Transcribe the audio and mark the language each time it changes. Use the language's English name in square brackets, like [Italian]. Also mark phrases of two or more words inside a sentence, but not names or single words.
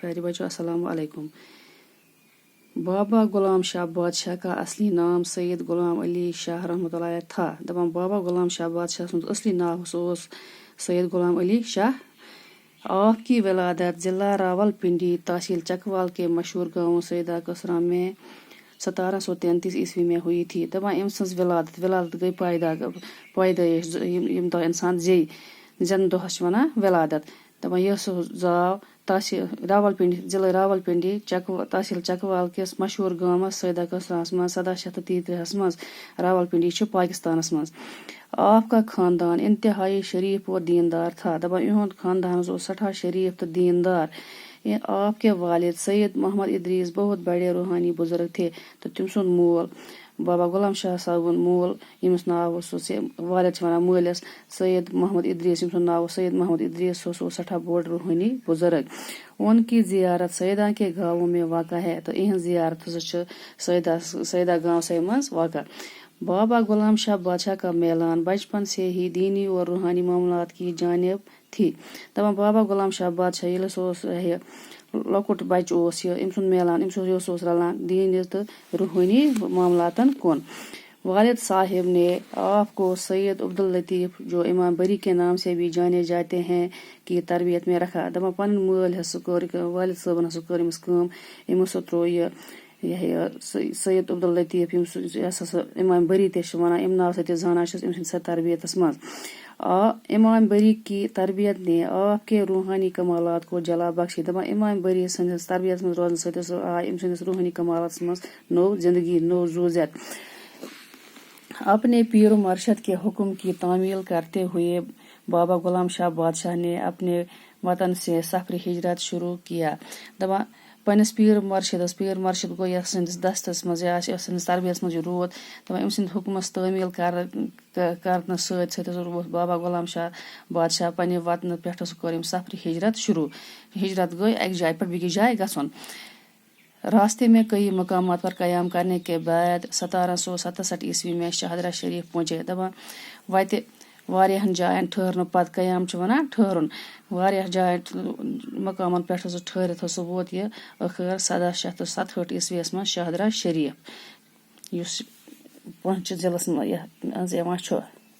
[Urdu] پیارے بچوں السلام علیکم. بابا غلام شاہ بادشاہ کا اصلی نام سید غلام علی شاہ رحمۃ اللہ علیہ تھا. [Kashmiri] دپان بابا غلام شاہ بادشاہ سند اصلی نام سید غلام علی شاہ. [Urdu] آپ کی ولادت ضلع راولپنڈی تحصیل چکوال کے مشہور گاؤں سیدہ کسرا میں 1733 عیسوی میں ہوئی تھی. [Kashmiri] دپان ام سز ولادت گئی پیدائش یم دہ انسان زین دہس ونان ولادت. دپان یہ زاو تحصیل راولپنڈی ضلع راولپنڈی تحصیل چکوال کس مشہور گامس سیدہ کسراہس من 1733 مز. راولپنڈی پاکستانس مز. [Urdu] آپ کا خاندان انتہائی شریف و دیندار تھا. [Kashmiri] دپان یہند خاندان سٹھا شریف تو دیندار. [Urdu] آپ کے والد سید محمد ادریس بہت بڑے روحانی بزرگ تھے. [Kashmiri] تو تم سند مول بابا غلام شاہ صاحب مول یمس ناو والد ونان مالس سید محمد ادریس یم سند ناو سید محمد ادریس سٹھا بوڑ روحانی بزرگ. [Urdu] ان کی زیارت سیدہ کے گاؤں میں واقع ہے. [Kashmiri] تو یہ زیارت سیدہ گاؤں سے مز واقع. [Urdu] بابا غلام شاہ بادشاہ کا میلان بچپن سے ہی دینی اور روحانی معاملات کی جانب تھی. [Kashmiri] دپان بابا غلام شاہ بادشاہ یل لکٹ بچہ ام سند میلان رلان دینی تو روحانی معاملاتن کن. [Urdu] والد صاحب نے آپ کو سید عبداللطیف جو امام بری کے نام سے بھی جانے جاتے ہیں کی تربیت میں رکھا. [Kashmiri] دپان پن مول والد صاحبن ہسا کر امس کام امس ترو یہ سید عبداللطیف امام بری تہ ونان ام ناو سۭتۍ زانان چھس ام سند تربیتس مز. [Urdu] امام بری کی تربیت نے آپ کے روحانی کمالات کو جلا بخشی. [Kashmiri] دپان امام بری سندس تربیت مز روزن سۭتۍ آئی ام سندس روحانی کمالاتس مز نو زندگی نو زوزیت. [Urdu] اپنے پیر و مرشد کے حکم کی تعمیل کرتے ہوئے بابا غلام شاہ بادشاہ نے اپنے وطن سے سفر ہجرت شروع کیا. [Kashmiri] دپان پنس پیر مرشد گو یس سندس دستس مز یا سندس تربیت مز رود. دپان ام سند حکمس تعمیل کرنے ست بابا غلام شاہ بادشاہ پنہ وطن پہ کر سفر ہجرت شروع. ہجرت گئی اک جائے پہ بیکس جائے گھن. [Urdu] راستے میں کئی مقامات پر قیام کرنے کے بعد 1767 عیسوی میں شاہدرہ شریف پہنچے. [Kashmiri] دپان وتہ واریاہن جائن ٹھہرن پتہ قیام ونان ٹھہرن. واریاہ جائن مقامن پہ ٹھہرت ووت یہ ٲخر 1767 عیسویس من شاہدرہ شریف یس پونچھ ضلعس مز یوان چھ.